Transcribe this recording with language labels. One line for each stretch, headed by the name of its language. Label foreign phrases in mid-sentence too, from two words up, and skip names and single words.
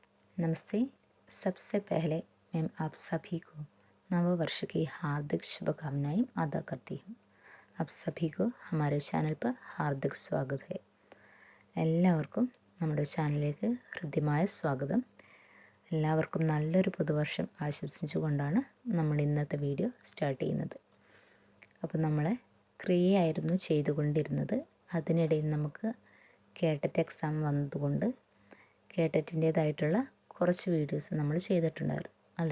Hindi: नमस्ते। सबसे पहले मैं आप सभी को नव वर्ष की हार्दिक शुभकामनाएं अदा करती हूँ। आप सभी को हमारे चैनल पर हार्दिक स्वागत है।
Malayalam: എല്ലാവർക്കും നമ്മുടെ ചാനലിലേക്ക് ഹൃദ്യമായ സ്വാഗതം. എല്ലാവർക്കും നല്ലൊരു പുതുവർഷം ആശംസിച്ചുകൊണ്ടാണ് നമ്മൾ ഇന്നത്തെ വീഡിയോ സ്റ്റാർട്ട് ചെയ്യുന്നത്. അപ്പോൾ നമ്മളെ ക്രിയയായിരുന്നു ചെയ്തുകൊണ്ടിരുന്നത്. അതിനിടയിൽ നമുക്ക് കേട്ടറ്റ് എക്സാം വന്നതുകൊണ്ട് കേട്ടറ്റിൻ്റേതായിട്ടുള്ള കുറച്ച് വീഡിയോസ് നമ്മൾ ചെയ്തിട്ടുണ്ടായിരുന്നു അല്ലേ.